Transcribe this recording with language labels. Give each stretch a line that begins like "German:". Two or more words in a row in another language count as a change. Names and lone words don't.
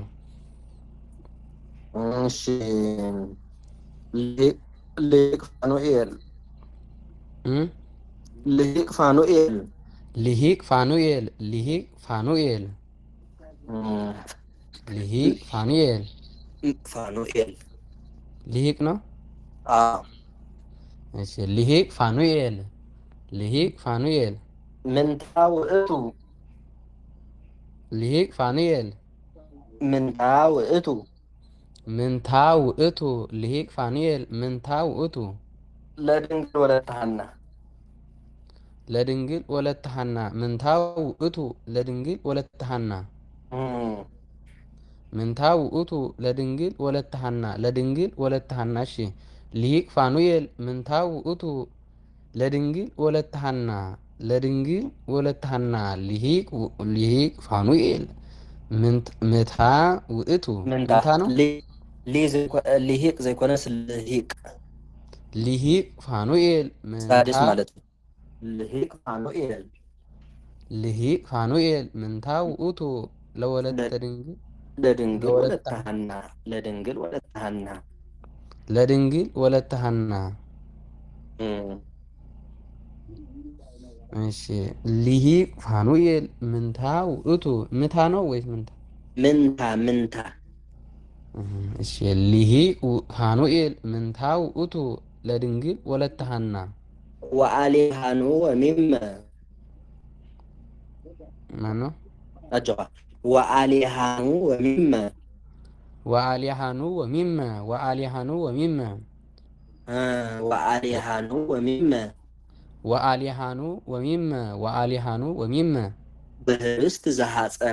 Geez: እሺ ሊቅ ፋኑኤል ልሂቅ ፋኑኤል ልሂቅ ፋኑኤል ልሂቅ ፋኑኤል ልሂቅ ፋኑኤል ፋኑኤል
Amharic: ልሂቅ ነው። አዎ እሺ ልሂቅ ፋኑኤል ልሂቅ ፋኑኤል
Geez: ምንታ ውእቱ ልሂቅ ፋኑኤል ምንታ ውእቱ ምንታ ውእቱ ልሂቅ ፋኑኤል ምንታ ውእቱ ለድንግል ወለተ ሐና ለድንግል ወለተ ሐና ምንታ ውእቱ ለድንግል ወለተ ሐና ምንታ ውእቱ ለድንግል ወለተ ሐና ለድንግል ወለተ ሐና። እሺ ልሂቅ ፋኑኤል ምንታ ውእቱ ለድንግል ወለተ ሐና ለድንግል ወለተ ሐና ልሂቅ ፋኑኤል ምንታ ውእቱ ምንታ ነው። ልሂቅ ዘይኮነስ ልሂቅ ልሂቅ ፋኑኤል
Amharic: ሳድስ ማለት ነው።
Geez: ልሂቅ ፋኑኤል ልሂቅ ፋኑኤል ምንታ ውእቱ ለወለተ ድንግል ለድንግል ወለተ ሐና ለድንግል ወለተ ሐና ለድንግል ወለተ ሐና። እሺ ልሂቅ ፋኑኤል ምንታ ውእቱ
Amharic: ምታ ነው ወይስ ምንታ?
Geez: ምንታ። እሺ ልሂቅ ፋኑኤል ምንታ ውእቱ ለድንግል ወለተ ሐና ወአሊሃኑ ወሚመ
Amharic: ማነው?
Geez: አጀባ ወአሊሃኑ ወሚመ ወአሊሃኑ ወሚመ ወአሊሃኑ ወሚመ ወአሊሃኑ ወሚመ ወአሊሃኑ ወሚመ ወአሊሃኑ ወሚመ በህብስት ዘሐፀና